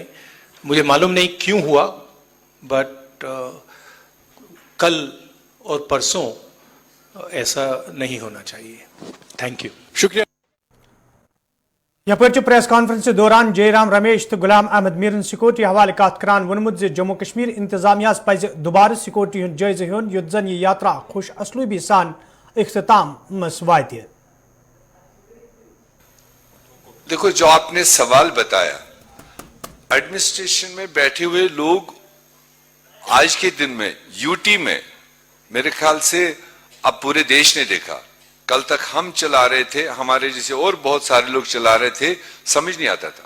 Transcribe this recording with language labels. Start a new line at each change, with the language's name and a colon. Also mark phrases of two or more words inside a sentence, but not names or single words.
Hindi: मुझे मालूम नहीं क्यों हुआ, बट कल और परसों ऐसा नहीं होना चाहिए।
English: thank you,
Hindi: शुक्रिया।
Kashmiri: यपर प्रेस कॉन्फ्रेंस के दौरान जयराम रमेश तो गुलाम अहमद मीरन सिक्योरिटी हवाले कत करान वोनमुत जम्मू कश्मीर इंतजामिया पज दोबारा सिक्योरिटी हुंद जायजा हेन युत जन यह यात्रा खुश असलूबी सान इख्तिताम मस वात।
Hindi: देखो, जो आपने सवाल बताया, एडमिनिस्ट्रेशन में बैठे हुए लोग आज के दिन में यूटी में मेरे ख्याल से अब पूरे देश ने देखा। कल तक हम चला रहे थे, हमारे जैसे और बहुत सारे लोग चला रहे थे, समझ नहीं आता था।